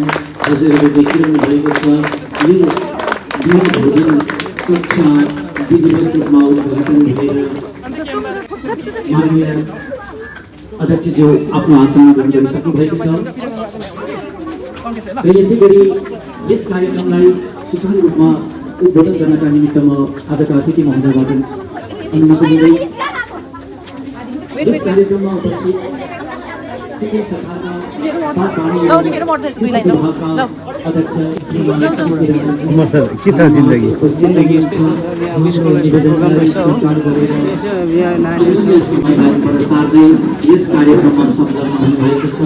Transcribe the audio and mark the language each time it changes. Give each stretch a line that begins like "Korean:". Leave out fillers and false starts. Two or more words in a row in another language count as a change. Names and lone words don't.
Nepali: हजुरहरूले देखिरहनु भएको छ यो भोजन कक्षा विधिवत रूपमा उद्घाटन भएर माननीय अध्यक्षज्यू आफ्नो आसनमा ग्रहण गरिसक्नु भएको छ र यसै गरी यस कार्यक्रमलाई सुचारू रूपमा उद्घाटन गर्नका निमित्त म आजका अतिथि महोदयबाट अनुमति लिँदै
Hindi: इस कार्यक्रम में
Nepali: उपस्थित सिक्किम सरकारका यस कार्यक्रममा संलग्न हुनुभएको छ।